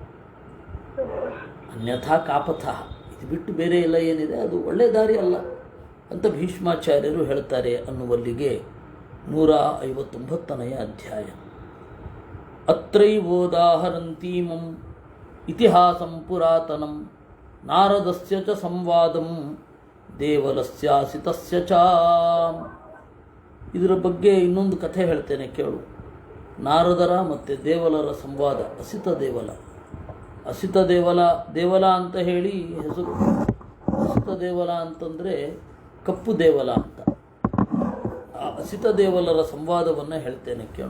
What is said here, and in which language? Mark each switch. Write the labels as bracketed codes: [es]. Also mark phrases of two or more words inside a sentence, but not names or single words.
[sa] ಅನ್ಯಥಾ ಕಾಪಥಃ, [kn] ಇದು ಬಿಟ್ಟು ಬೇರೆ ಎಲ್ಲ ಏನಿದೆ ಅದು ಒಳ್ಳೆಯ ದಾರಿ ಅಲ್ಲ ಅಂತ ಭೀಷ್ಮಾಚಾರ್ಯರು ಹೇಳ್ತಾರೆ ಅನ್ನುವಲ್ಲಿಗೆ 159ನೇ ಅಧ್ಯಾಯ. [sa] ಅತ್ರೈವೋದಾಹರಂತೀಮಂ ಇತಿಹಾಸಂ ಪುರಾತನಂ ನಾರದಸ್ಯ ಚ ಸಂವಾದಂ ದೇವಲಸ್ಯಾಸಿತಸ್ಯ ಚ. [kn] ಇದರ ಬಗ್ಗೆ ಇನ್ನೊಂದು ಕಥೆ ಹೇಳ್ತೇನೆ ಕೇಳು. ನಾರದರ ಮತ್ತು ದೇವಲರ ಸಂವಾದ. ಅಸಿತ ದೇವಲ ಅಂತ ಹೇಳಿ ಹೆಸರು. ಅಸಿತ ದೇವಲ ಅಂತಂದರೆ ಕಪ್ಪು ದೇವಲ ಅಂತ. ಆ ಅಸಿತ ದೇವಲರ ಸಂವಾದವನ್ನು ಹೇಳ್ತೇನೆ ಕೇಳು.